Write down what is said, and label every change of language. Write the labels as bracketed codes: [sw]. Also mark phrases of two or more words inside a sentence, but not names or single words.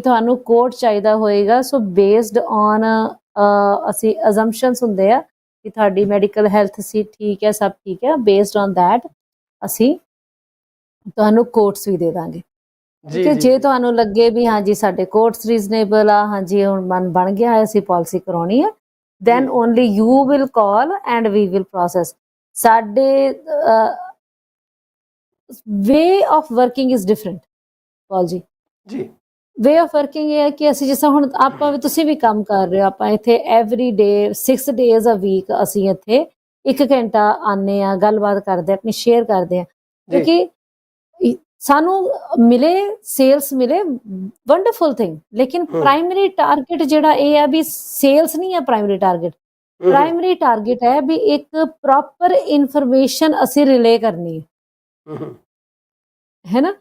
[pa] ਤੁਹਾਨੂੰ ਕੋਡ ਚਾਹੀਦਾ ਹੋਏਗਾ, ਸੋ [en] based on [pa] ਅਸੀਂ ਅਜ਼ੰਪਸ਼ਨਸ ਹੁੰਦੇ ਆ ਕਿ ਤੁਹਾਡੀ [en] medical health [pa] ਸੀ ਠੀਕ ਹੈ, ਸਭ ਠੀਕ ਹੈ, [en] based on that [pa] ਅਸੀਂ ਤੁਹਾਨੂੰ ਕੋਟਸ ਵੀ ਦੇ ਦਾਂਗੇ, ਠੀਕ ਹੈ। ਜੇ ਤੁਹਾਨੂੰ ਲੱਗੇ ਵੀ ਹਾਂਜੀ ਸਾਡੇ ਕੋਟਸ ਰੀਜ਼ਨੇਬਲ ਆ, ਹਾਂਜੀ ਹੁਣ ਮਨ ਬਣ ਗਿਆ ਹੈ ਅਸੀਂ ਪਾਲਿਸੀ ਕਰਾਉਣੀ ਹੈ, [en] then only you will call and we will process. ਸਾਡੇ way of working is different, [pa] ਪਾਲ ਜੀ। ਜੀ [en] way of working [pa] ਇਹ ਹੈ ਕਿ ਅਸੀਂ ਜਿਸ ਤਰ੍ਹਾਂ ਹੁਣ ਆਪਾਂ ਵੀ, ਤੁਸੀਂ ਵੀ ਕੰਮ ਕਰ ਰਹੇ ਹੋ, ਆਪਾਂ ਇੱਥੇ [en] every day 6 days a week [pa] ਅਸੀਂ ਇੱਥੇ 1 ਘੰਟਾ ਆਨੇ ਆ, ਗੱਲਬਾਤ ਕਰਦੇ, ਆਪਣੀ ਸ਼ੇਅਰ ਕਰਦੇ ਆ, ਕਿਉਂਕਿ ਸਾਨੂੰ ਮਿਲੇ ਸੇਲਸ ਮਿਲੇ, [en] wonderful thing. [pa] ਲੇਕਿਨ [en] primary target [pa] ਜਿਹੜਾ ਇਹ ਹੈ ਵੀ ਸੇਲਸ ਨਹੀਂ ਹੈ [en] primary target. primary target [pa] ਹੈ ਵੀ ਇੱਕ [en] proper information [pa] ਅਸੀਂ ਰਿਲੇ ਕਰਨੀ ਹੈ ਨਾ।